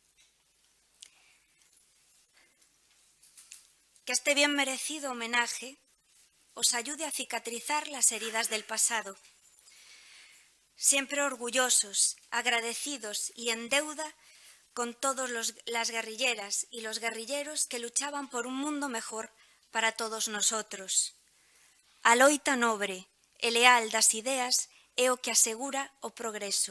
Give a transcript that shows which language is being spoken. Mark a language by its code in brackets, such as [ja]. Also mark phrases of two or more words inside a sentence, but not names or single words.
[es] Que este bien merecido homenaje os ayude a cicatrizar las heridas del pasado. Siempre orgullosos, agradecidos y en deuda con todas las guerrilleras y los guerrilleros que luchaban por un mundo mejor para todos nosotros. [gl] A loita nobre e leal das ideas é o que asegura o progreso.